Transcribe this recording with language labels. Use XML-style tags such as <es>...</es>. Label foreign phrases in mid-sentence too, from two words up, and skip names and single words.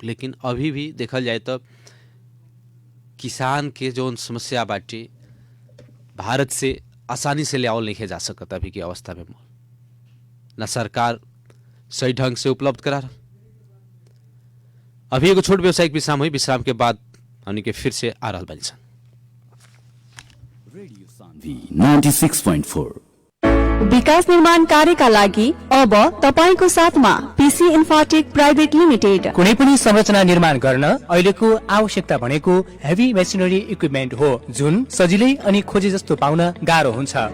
<bho>लेकिन अभी भी देखल जाए तो किसान के जो समस्या बाटे भारत से आसानी से ले आवल नहीं जा सकता अभी की अवस्था में मल, ना सरकार सही ढंग से उपलब्ध करा रहा। अभी एगो छोट व्यवसायिक विश्राम हुई, विश्राम के बाद हमने के फिर से आ रहल बानी सन। रेडियो सान्वी 96.4</bho> <ne>विकास निर्माण कार्यका लागि अब तपाईको साथमा पीसी इन्फाटेक प्राइभेट लिमिटेड। कुनै पनि संरचना निर्माण गर्न अहिलेको आवश्यकता भनेको</ne> <en>heavy machinery equipment</en> <ne>हो, जुन सजिलै अनि खोजे जस्तो पाउन गाह्रो हुन्छ।</ne>